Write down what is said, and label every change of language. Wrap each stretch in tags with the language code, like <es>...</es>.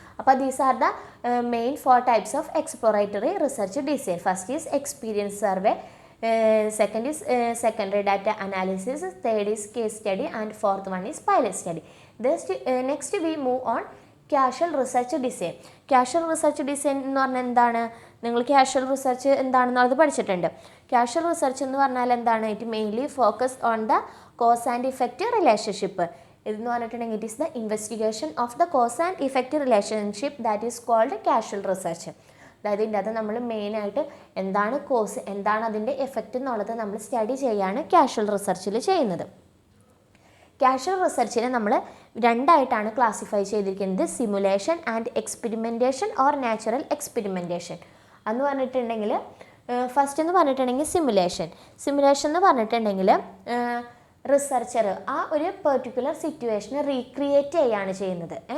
<ml>അപ്പോൾ</ml> <en>These are the main 4 types of exploratory research design. First is experience survey, second is secondary data analysis, third is case study and fourth one is pilot study. Next we move on casual research design.</en> <ml>Casual research design എന്ന് പറഞ്ഞാൽ എന്താണ്? നിങ്ങൾ casual research എന്താണെന്നുള്ളത് പഠിച്ചിട്ടുണ്ട്. Casual research എന്ന് പറഞ്ഞാൽ എന്താണ്?</ml> <en>It mainly focus on the cause and effect relationship.</en> <ml>ഇതെന്ന് പറഞ്ഞിട്ടുണ്ടെങ്കിൽ</ml> <en>It is the investigation of the cause and effect relationship that is called casual research.</en> <ml>അതായത് ഇതിൻ്റെ അത് നമ്മൾ മെയിനായിട്ട് എന്താണ് കോസ്, എന്താണ് അതിൻ്റെ എഫക്റ്റ് എന്നുള്ളത് നമ്മൾ സ്റ്റഡി ചെയ്യാണ് കാഷ്വൽ റിസർച്ചിൽ ചെയ്യുന്നത്. കാഷ്വൽ റിസർച്ചിനെ നമ്മൾ രണ്ടായിട്ടാണ് ക്ലാസിഫൈ ചെയ്തിരിക്കുന്നത്, simulation and experimentation or natural experimentation എന്ന് പറഞ്ഞിട്ടുണ്ടെങ്കിൽ ഫസ്റ്റ് എന്ന് പറഞ്ഞിട്ടുണ്ടെങ്കിൽ സിമുലേഷൻ എന്ന് പറഞ്ഞിട്ടുണ്ടെങ്കിൽ റിസർച്ചർ ആ ഒരു പെർട്ടിക്കുലർ സിറ്റുവേഷനെ റീക്രിയേറ്റ് ചെയ്യുകയാണ് ചെയ്യുന്നത്.</ml>